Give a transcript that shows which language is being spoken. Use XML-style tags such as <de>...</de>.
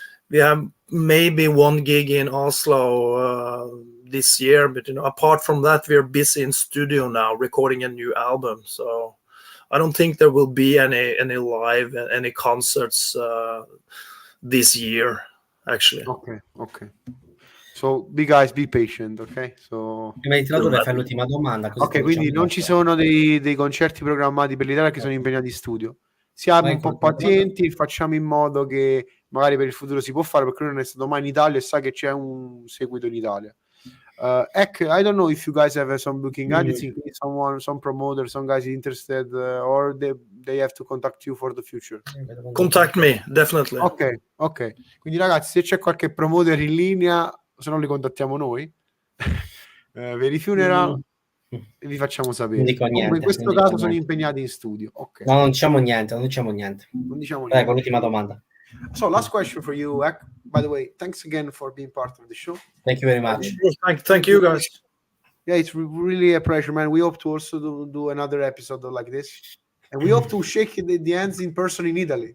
<en>We have maybe one gig in Oslo this year, but apart from that, we're busy in studio now recording a new album. So I don't think there will be any live, any concerts this year, actually. Okay. So, guys, be patient, ok? So...</en> <it>Prima di tradurre fai l'ultima domanda. Così ok, quindi non ci sono dei concerti programmati per l'Italia che sono impegnati in studio. Siamo un po' pazienti, facciamo in modo che magari per il futuro si può fare, perché lui non è stato mai in Italia e sa che c'è un seguito in Italia.</it> <en>I don't know if you guys have some booking agency, some promoter, some guys interested, or they have to contact you for the future. Contact me, definitely.</en> <it>Ok. Quindi ragazzi, se c'è qualche promoter in linea, se no li contattiamo noi. Per i funeral vi facciamo sapere. Comunque in questo caso sono impegnati in studio. Ok. No, non diciamo niente. Prego, l'ultima domanda.</it> <en>So, last question for you, Ek. By the way, thanks again for being part of the show. Thank you very much. Thank you, guys. Yeah, it's really a pleasure, man. We hope to also do another episode like this, and we hope to shake the hands in person in Italy.</en>